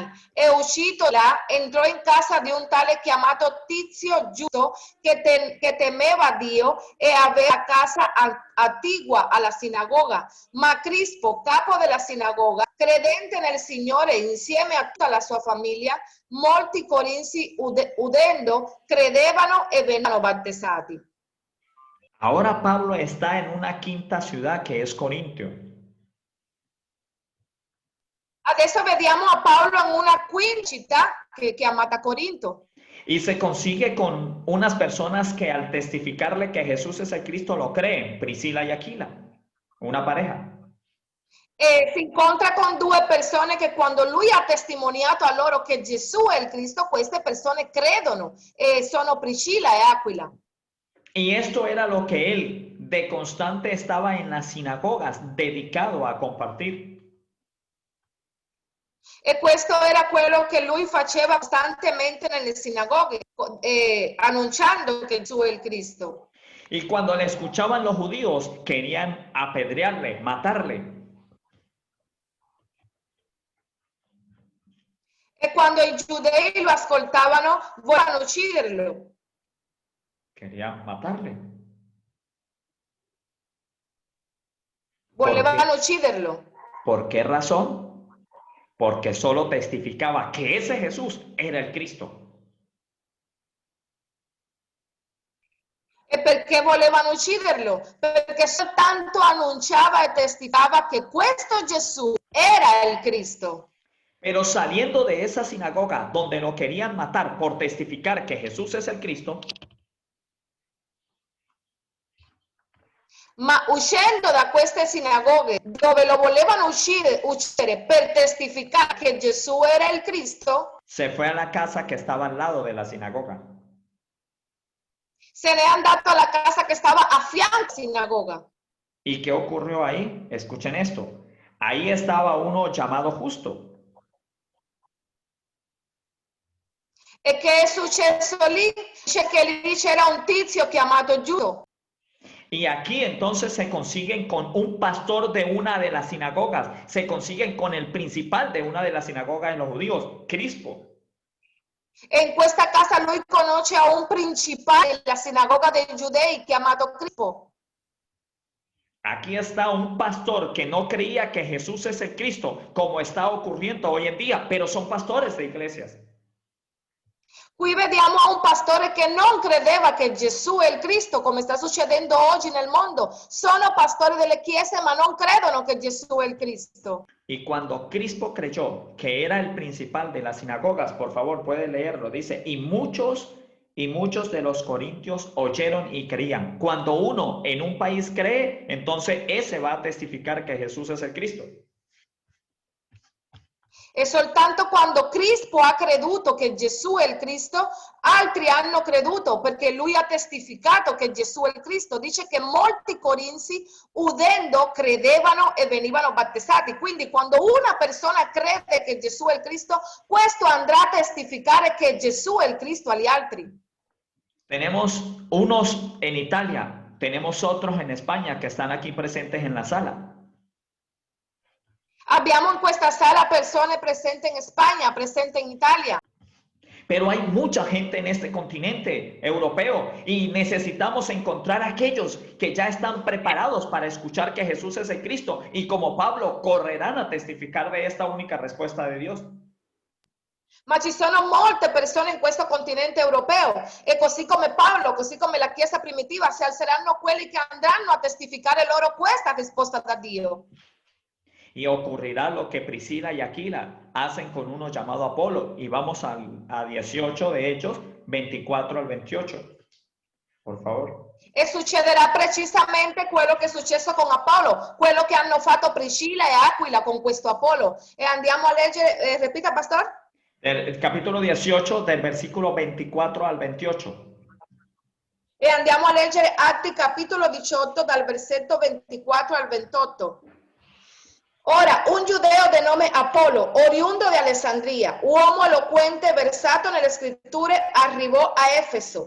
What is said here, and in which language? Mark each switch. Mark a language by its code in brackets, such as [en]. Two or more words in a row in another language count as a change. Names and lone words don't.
[it] E uscito là, entrò in casa di un tale chiamato Tizio Giusto, che temeva Dio e aveva casa attigua alla sinagoga. Ma Crispo, capo della sinagoga, credente nel Signore insieme a tutta la sua famiglia, molti corinzi udendo credevano e venivano battezzati. [es] Ahora Pablo está en una quinta ciudad que es Corintio. [it] Adesso vediamo a Paolo in una quinta città che è chiamata Corinto. [es] Y se consigue con unas personas que al testificarle que Jesús es el Cristo lo creen, Priscila y Aquila, una pareja. [it] E si incontra con due persone che quando lui ha testimoniato a loro che Gesù è il Cristo, queste persone credono e sono Priscilla e Aquila. [es] Y esto era lo que él de constante estaba en las sinagogas dedicado a compartir. [it] E questo era quello che lui faceva costantemente nelle sinagoghe, annunciando che Gesù è il Cristo. [es] Y cuando le escuchaban los judíos, querían apedrearle, matarle. [it] E quando i giudei lo ascoltavano, volevano ucciderlo. [es] Querían matarle. [it] Volevano ucciderlo. [es] ¿Por qué razón? Porque solo testificaba que ese Jesús era el Cristo. [it] E perché volevano ucciderlo? Perché soltanto annunciava e testificava che questo Gesù era il Cristo. [es] Pero saliendo de esa sinagoga donde lo querían matar por testificar que Jesús es el Cristo, [it] ma uscendo da queste sinagoghe dove lo volevano uccidere per testificare che Gesù era il Cristo, [es] se fue a la casa que estaba al lado de la sinagoga. [it] se ne è andato alla casa che stava a fianco alla sinagoga. [es] ¿Y qué ocurrió ahí? Escuchen esto. Ahí estaba uno llamado Justo. [it] E che è successo lì? Dice che lì c'era un tizio chiamato Giusto. [es] Y aquí entonces se consiguen con un pastor de una de las sinagogas, se consiguen con el principal de una de las sinagogas de los judíos, Crispo. [it] E in questa casa lui conosce a un principale della sinagoga dei giudei chiamato Crispo. [es] Aquí está un pastor que no creía que Jesús es el Cristo, como está ocurriendo hoy en día, pero son pastores de iglesias. [it] Qui vediamo a un pastore che non credeva che Gesù è il Cristo, come sta succedendo oggi nel mondo. Sono pastori delle chiese, ma non credono che Gesù è il Cristo. [es] Y cuando Crispo creyó que era el principal de las sinagogas, por favor, puede leerlo, dice, y muchos de los corintios oyeron y creían. Cuando uno en un país cree, entonces ese va a testificar que Jesús es el Cristo. [it] E soltanto quando Crispo ha creduto che Gesù è il Cristo, altri hanno creduto perché lui ha testificato che Gesù è il Cristo. Dice che molti corinzi udendo credevano e venivano battezzati. Quindi quando una persona crede che Gesù è il Cristo, questo andrà a testificare che Gesù è il Cristo agli altri. [es] Tenemos unos en Italia, tenemos otros en España que están aquí presentes en la sala. [it] Abbiamo in questa sala persone presenti in Spagna, presenti in Italia. [es] Pero hay mucha gente en este continente europeo y necesitamos encontrar a aquellos que ya están preparados para escuchar que Jesús es el Cristo y como Pablo correrán a testificar de esta única respuesta de Dios. [it] Ma ci sono molte persone in questo continente europeo e così come Paolo, così come la Chiesa primitiva, si alzeranno quelli che andranno a testificare loro questa risposta da Dio. [es] Y ocurrirá lo que Priscila y Aquila hacen con uno llamado Apolo. Y vamos a 18 de Hechos, 24 al 28. Por favor. [it] E succederà precisamente quello che è successo con Apollo, quello che hanno fatto Priscilla e Aquila con questo Apollo. E andiamo a leggere, [es] repita, pastor. El capítulo 18 del versículo 24 al 28. [it] E andiamo a leggere Atti capitolo 18 dal versetto 24 al 28. Ora, un giudeo di nome Apollo, oriundo di Alessandria, uomo eloquente, versato nelle scritture, arrivò a Efeso.